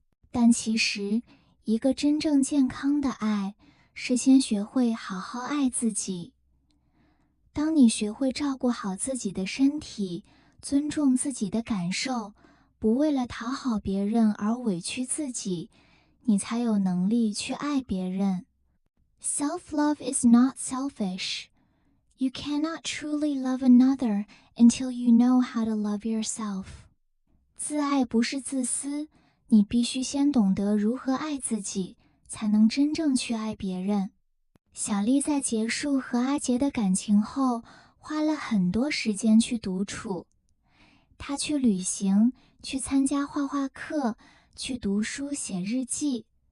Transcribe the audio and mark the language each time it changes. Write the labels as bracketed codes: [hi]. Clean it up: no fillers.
[zh] 但其实，一个真正健康的爱，是先学会好好爱自己。当你学会照顾好自己的身体，尊重自己的感受，不为了讨好别人而委屈自己，你才有能力去爱别人。 [en] Self-love is not selfish. You cannot truly love another until you know how to love yourself. [zh] 自爱不是自私，你必须先懂得如何爱自己，才能真正去爱别人。小丽在结束和阿杰的感情后，花了很多时间去独处。她去旅行，去参加画画课，去读书写日记。